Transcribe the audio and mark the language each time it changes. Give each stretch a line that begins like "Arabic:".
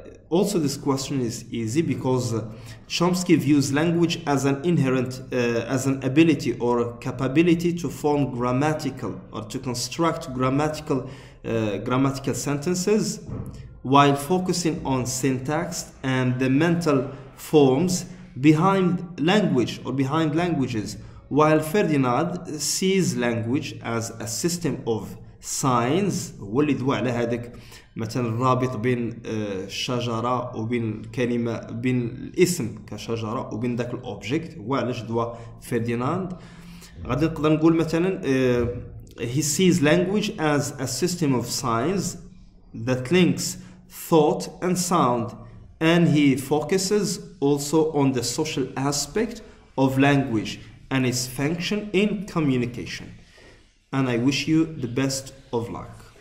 English: Also, this question is easy because Chomsky views language as an inherent, as an ability or capability to form grammatical or to construct grammatical sentences, while focusing on syntax and the mental forms behind language or behind languages, while Ferdinand sees language as a system of signs.
Arabic: هو اللي دوا على هذاك مثلا الرابط بين الشجرة وبين الكلمة، بين الاسم كشجرة وبين ذاك الأوبجكت. هو علاش دوا فرديناند. غادي نقدر نقول مثلا
English: he sees language as a system of signs that links thought and sound, and he focuses also on the social aspect of language and its function in communication. And I wish you the best of luck.